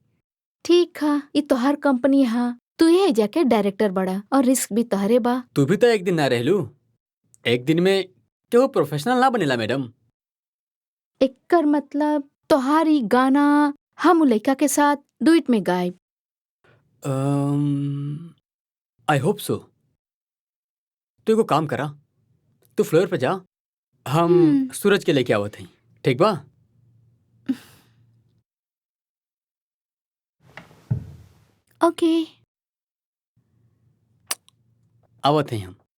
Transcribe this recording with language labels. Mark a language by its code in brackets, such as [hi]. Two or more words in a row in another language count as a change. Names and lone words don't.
[bho] ठीक है, ये तोहर कंपनी है, तू ये जाके डायरेक्टर बड़ा और रिस्क भी तोहरे बा। तू भी तो एक दिन ना रहलू, एक दिन में क्यों प्रोफेशनल ना बनेला मैडम? एकर मतलब तोहारी गाना हम लड़का के साथ डुइट में गायब। [en] I hope so. [bho] तू एगो काम करा, तू फ्लोर पे जा, हम सूरज के लेके आवत हई, ठीक बा? ओके। आवत हई हम।